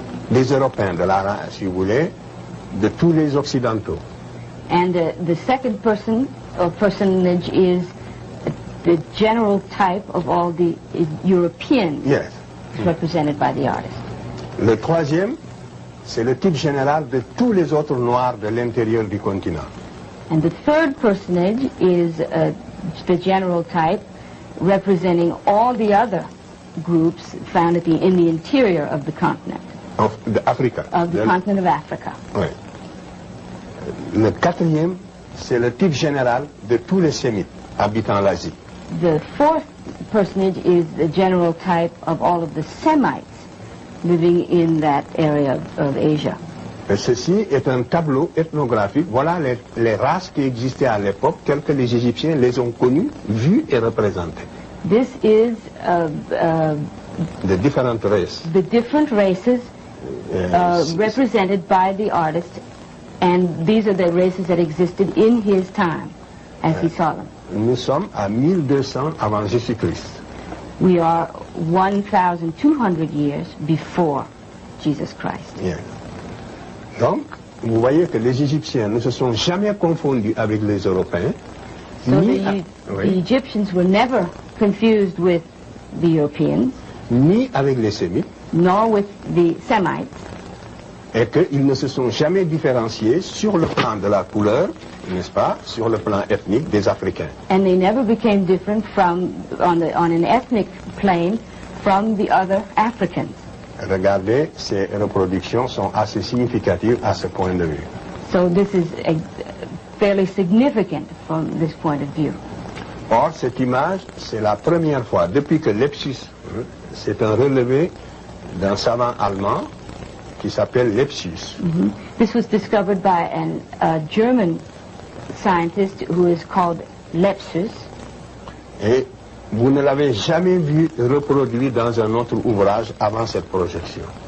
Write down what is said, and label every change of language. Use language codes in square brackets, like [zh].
[fr] des Européens, de la race, si vous voulez, de tous les Occidentaux. [en] And the second person or personage is the general type of all the Europeans Yes. represented by the artist. [fr] Le troisième, c'est le type général de tous les autres Noirs de l'intérieur du continent. [en] And the third personage is the general type representing all the other groups found in the interior of the continent. Of Africa. Of the continent of Africa. [fr] Oui. Le quatrième, c'est le type général de tous les Sémites habitant l'Asie. [en] The fourth personage is the general type of all of the Semites living in that area of Asia. [fr] Et ceci est un tableau ethnographique. Voilà les races qui existaient à l'époque, telles que les Égyptiens les ont connues, vues et représentées. [en] This is [fr] De différentes races. [en] the different races represented by the artist, and these are the races that existed in his time as he saw them. [fr] Nous sommes à 1200 avant Jésus-Christ. [en] We are 1,200 years before Jesus Christ. [fr] Bien. Donc, vous voyez que les Égyptiens ne se sont jamais confondus avec les Européens. [en] So the Egyptians were never confused with the Europeans, [fr] ni avec les Sémites, [en] nor with the Semites, [fr] et qu'ils ne se sont jamais différenciés sur le plan de la couleur, n'est-ce pas, sur le plan ethnique des Africains. [en] and they never became different from on an ethnic plane from the other Africans. [fr] Regardez, ces reproductions sont assez significatives à ce point de vue. [en] So this is fairly significant from this point of view. [fr] Or, cette image, c'est la première fois, depuis que Lepsius, c'est un relevé d'un savant allemand qui s'appelle Lepsius. [en] This was discovered by a German scientist who is called Lepsius, [fr] Et vous ne l'avez jamais vu reproduit dans un autre ouvrage avant cette projection.